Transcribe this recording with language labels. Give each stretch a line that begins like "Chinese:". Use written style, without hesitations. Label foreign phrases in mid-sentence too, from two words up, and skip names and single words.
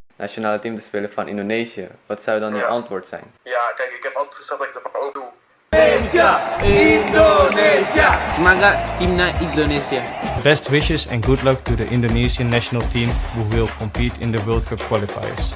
Dutch: nationale team te spelen van Indonesië. Wat zou dan je antwoord zijn? Ja, kijk, ik heb altijd gezegd dat ik ervan ook doe.
Indonesian: Indonesia! Semangat timnas Indonesia.
English: Best wishes and good luck to the Indonesian national team who will compete in the World Cup qualifiers.